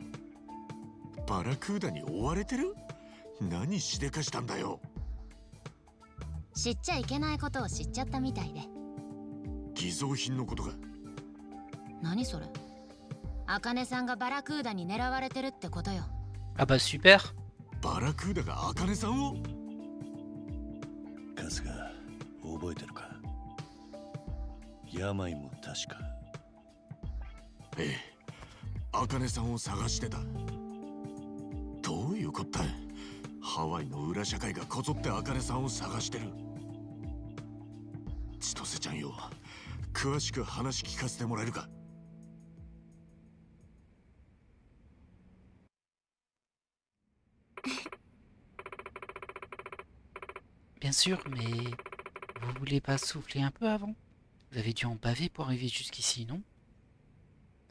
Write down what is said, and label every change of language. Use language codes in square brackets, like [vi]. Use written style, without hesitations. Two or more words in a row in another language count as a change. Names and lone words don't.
[ja] バラクーダに追われてる？何しでかしたんだよ。知っちゃいけないことを知っちゃったみたいで。偽造品のことが。何それ？茜さんがバラクーダに狙われてるってことよ。 [fr] Ah bah super. [ja] バラクーダが茜さんを？春日、覚えてるか？病も確か。ええ、茜さんを探してた。どういうこった？ハワイの裏社会がこぞって茜さんを探してる。千歳ちゃんよ、詳しく話聞かせてもらえるか [fr] ？Bien sûr, mais vous voulez pas souffler un peu avant? Vous avez dû en baver pour arriver jusqu'ici, non?